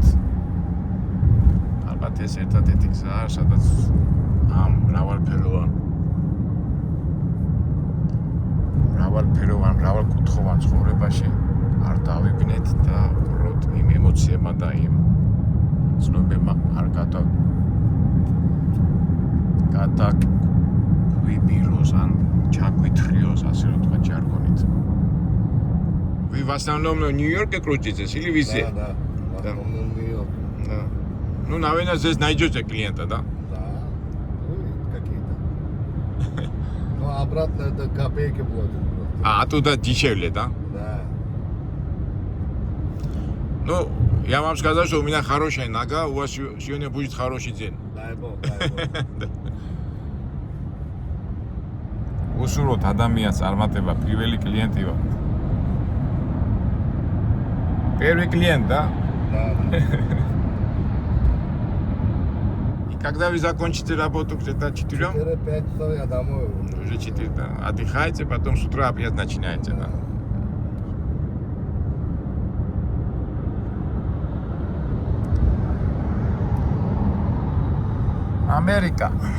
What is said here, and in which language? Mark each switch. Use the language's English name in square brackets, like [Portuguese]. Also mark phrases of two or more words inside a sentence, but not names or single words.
[Georgian] ალბათ ეს ერთადერთი გზაა, სადაც ამ მრავალკუთხოვან ცხოვრებაში არ დავიბნეთ და უბრალოდ იმ ემოციებმა და იმ ცნობებმა არ გადაგვიბიროს ან ჩაგვითხრიოს, ასე რომ თქვა ჯარგონით. [Russian] Вы в основном в Нью-Йорке крутитесь или везде? Да. В основном в Нью-Йорке. Да. Ну, наверное, здесь найдете клиента, да? Да. Ну, какие-то. Ну, обратно это копейки платят просто. А оттуда дешевле, да? Да. Ну, я вам сказал, что у меня хорошая нога, у вас сегодня будет хороший день. Дай бог, дай бог. [Georgian] უსურვოთ ადამიანს წარმატება, პირველი კლიენტი ვარ. [Russian] Первый клиент, да? Да. И когда вы закончите работу где-то 4? 4-5 часов я домой. Уже 4, да. Отдыхаете, потом с утра опять начинаете, да? Америка.